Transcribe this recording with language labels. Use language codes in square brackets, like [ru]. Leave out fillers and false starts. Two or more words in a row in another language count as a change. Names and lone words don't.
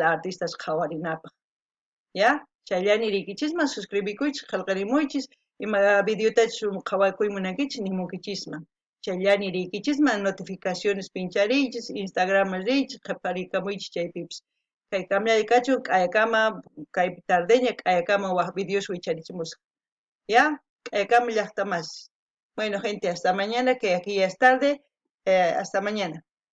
[qu] artistas qhawarinapaq ya chayllani riykichisman suscribikuychis qillqarimuychis ima videotachus qhawakuyta munankichis nimunkichisman chayllani riykichisman notificaciones pinchariychis Instagramman riychis qhiparinkamuychis chaypipis kay tamyay kachun k'ayakama kaypi tardeña k'ayakama waq videos wicharichimusqa ya k'ayakama llaqtamasis [es] bueno gente hasta mañana que aquí ya es tarde hasta mañana